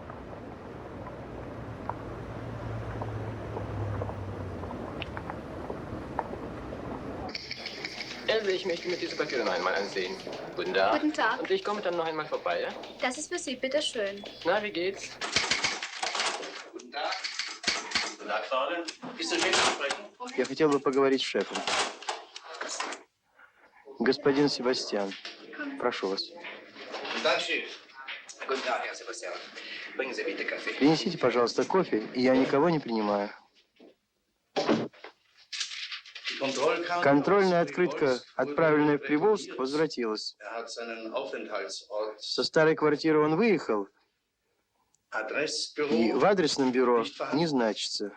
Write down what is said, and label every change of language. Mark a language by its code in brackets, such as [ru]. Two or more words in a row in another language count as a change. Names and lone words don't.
[de] Ich möchte mir diese Papiere noch einmal ansehen. Guten Tag. Guten Tag. Und ich komme dann noch einmal vorbei, ja? Das ist für Sie, bitteschön. Na, wie geht's? Guten Tag. Guten Tag, Fräulein. Ist der Chef zu sprechen? [ru] Я хотел бы поговорить с шефом. Господин Себастьян, прошу вас. [de] Guten Tag, Chef. Guten Tag, Herr Sebastian. Bringen Sie bitte Kaffee. [ru] Принесите, пожалуйста, кофе, и я никого не принимаю. Контрольная открытка, отправленная в Приволжск, возвратилась. Со старой квартиры он выехал, и в адресном бюро не значится.